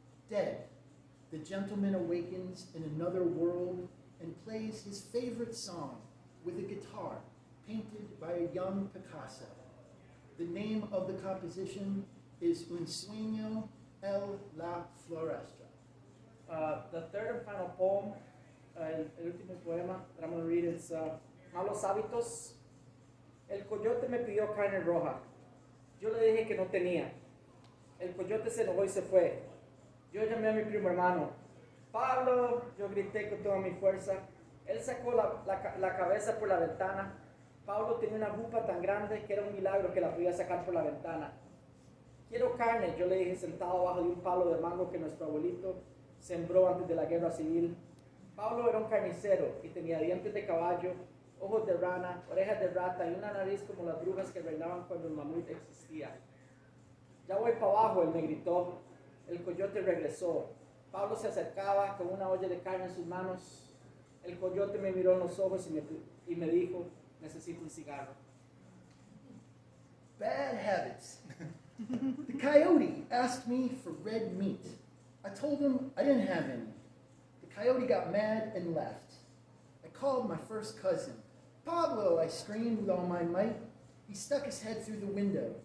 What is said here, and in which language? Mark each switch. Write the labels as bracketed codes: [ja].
[en] Dead, the gentleman awakens in another world and plays his favorite song with a guitar painted by a young Picasso. The name of the composition is Un sueño en la floresta. The third and final poem, [es] el último poema [en] that I'm going to read is Malos Hábitos. [es] El coyote me pidió carne roja. Yo le dije que no tenía. El coyote se enojó y se fue. Yo llamé a mi primo hermano. Pablo, yo grité con toda mi fuerza. Él sacó la cabeza por la ventana. Pablo tenía una jupa tan grande que era un milagro que la podía sacar por la ventana. Quiero carne, yo le dije sentado bajo de un palo de mango que nuestro abuelito sembró antes de la guerra civil. Pablo era un carnicero y tenía dientes de caballo, ojos de rana, orejas de rata y una nariz como las brujas que reinaban cuando el mamut existía. Ya voy para abajo, él me gritó. El coyote regresó. Pablo se acercaba con una olla de carne en sus manos. El coyote me miró en los ojos y me dijo, necesito un cigarro. [en] Bad habits. The coyote asked me for red meat. I told him I didn't have any. The coyote got mad and left. I called my first cousin. Pablo, I screamed with all my might. He stuck his head through the window.